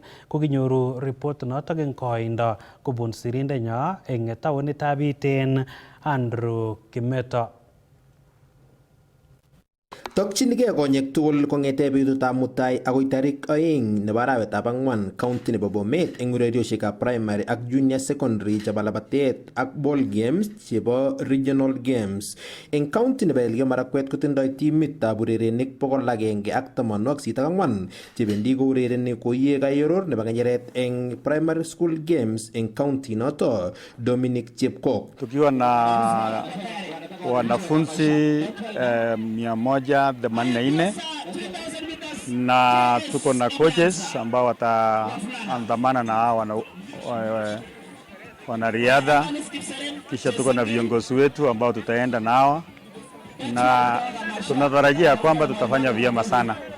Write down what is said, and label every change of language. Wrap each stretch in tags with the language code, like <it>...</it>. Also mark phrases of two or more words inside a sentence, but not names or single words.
<kln>Kokinyoru report notok eng koindo kobun sirindenyo eng taonitab Iten Andrew Kimeto. Tokchinigei konyek tugul kong'ete betutab mutai akoi tarik 2 nebo arawetab 4 county nebo Bomet eng urerioshekab primary ak</kln> <en>junior secondary</en> <kln>chebo labatet ak</kln> <en>ball games</en> <kln>chebo</kln> <en>regional games.</en> <kln>Eng county nebo Elgeyo Marakwet kotindoi timitab urerenik 184 chebendi kourereni koiye kayoror nebo kenyeret eng</kln> <en>primary school games</en> <kln>eng county noto. Dominic Chepkok:</kln> <sw>tukiwa na wanafunzi 184 na tuko na coaches ambao wataandamana na hawa wanariadha, kisha tuko na viongozi wetu ambao tutaenda nao na tunatarajia kwamba tutafanya vyema sana.</sw>